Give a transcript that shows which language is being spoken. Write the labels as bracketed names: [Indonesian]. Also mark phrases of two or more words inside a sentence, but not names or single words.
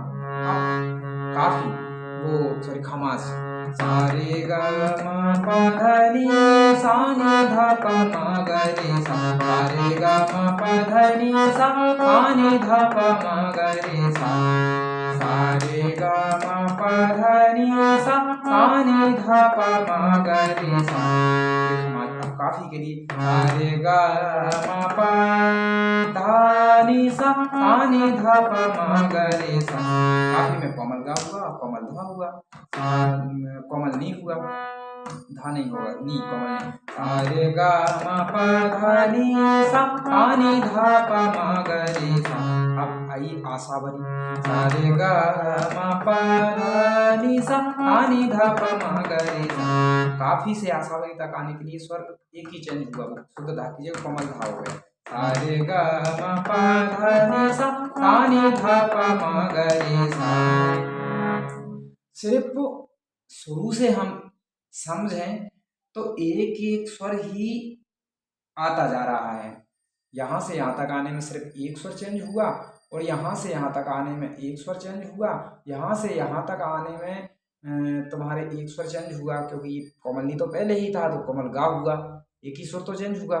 [Hindi] अब काफी वो सॉरी खमास, सा रे ग म प ध नि सा नि ध प म ग रे सा रे ग म प ध नि सा नि ध प म ग रे सा रे ग म प ध नि सा नि ध प म ग रे सा। अब काफी के लिए, सा रे ग म प ध नि सा नि ध प म ग रे सा। काफी में कोमल गा हुआ, कोमल धा हुआ, कोमल नी हुआ, धा नहीं होगा, नी कोमल नहीं, सा रे ग म प ध नि सा नि ध प म ग रे सा। अब आई आशावरी, सा रे ग म प ध नि सा नि ध प म ग रे सा। काफी से आशावरी तक आने के लिए स्वर एक ही चेंज हुआ, शुद्ध धा की जगह कोमल धा हो गया, सा रे ग म प ध नि सा नि ध प म ग रे सा। सिर्फ शुरू से हम समझें तो एक एक स्वर ही आता जा रहा है। यहाँ से यहाँ तक आने में सिर्फ एक स्वर चेंज हुआ, और यहाँ से यहाँ तक आने में एक स्वर चेंज हुआ, यहाँ से यहाँ तक आने में तुम्हारे एक स्वर चेंज हुआ, क्योंकि कोमलनी तो पहले ही था तो कोमल गा हुआ, एक ही स्वर तो चेंज हुआ।